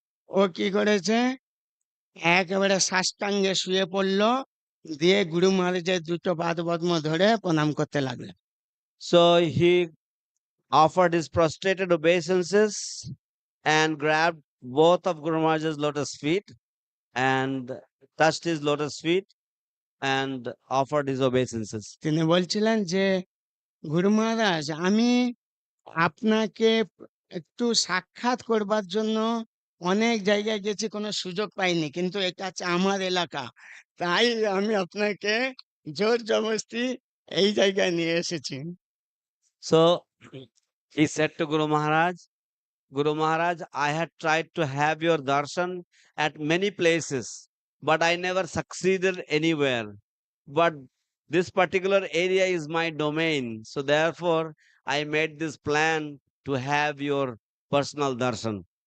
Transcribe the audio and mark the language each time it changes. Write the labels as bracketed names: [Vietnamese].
[Bangla] ও কি করেছে, একেবারে সাষ্টাঙ্গে শুয়ে পড়লো, দিয়ে গুরু মহারাজের দুটো পাদ পদ্ম ধরে প্রণাম করতে লাগলো। [English] So he offered his prostrated obeisances and grabbed both of Guru Maharaj's lotus feet and touched his lotus feet and offered his obeisances. [Bangla] তিনি বলছিলেন যে গুরু মহারাজ, আমি আপনাকে একটু সাক্ষাৎ করবার জন্য অনেক জায়গায় গেছি, কোনো সুযোগ পাইনি, কিন্তু এটা হচ্ছে আমার এলাকা, তাই আমি আপনাকে জোর জবরদস্তি এই জায়গায় নিয়ে এসেছি। [English] So he said to Guru Maharaj, I had tried to have your darshan at many places, but I never succeeded anywhere. But this particular area is my domain. So therefore, I made this plan to have your personal darshan.